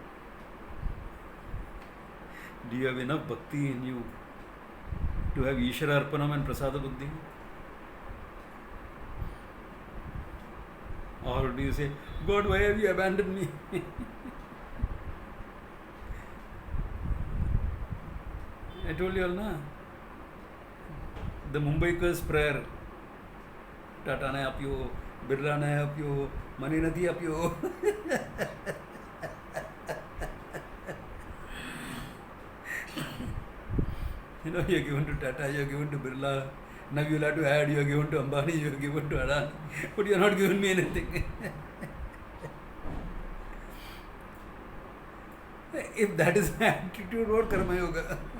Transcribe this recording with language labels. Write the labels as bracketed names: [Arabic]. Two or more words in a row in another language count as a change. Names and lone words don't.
[English] Do you have enough bhakti in you to have [Sanskrit] Ishvara Arpanam [English] and [Sanskrit] Prasada Buddhi? [English] Or do you say, God, why have you abandoned me? I told you all, na? The Mumbaiker's prayer. [Gujarati] Tata ne apyo, Birla ne apyo, Mani nati apyo. [English] You're given to Tata, you're given to Birla. Now you'll have to add, you're given to Ambani, you're given to Adani. But you're not giving me anything. If that is my attitude, what [Sanskrit] Karma Yoga?